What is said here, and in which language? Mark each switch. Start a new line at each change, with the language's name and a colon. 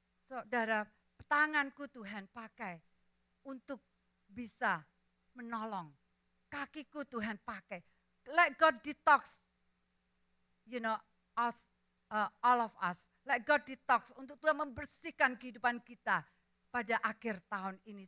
Indonesian: Saudara, tanganku Tuhan pakai untuk bisa menolong. Kakiku Tuhan pakai.
English: Let God detox, us, all of us. Let God detox
Indonesian: untuk Tuhan membersihkan kehidupan kita pada akhir tahun ini.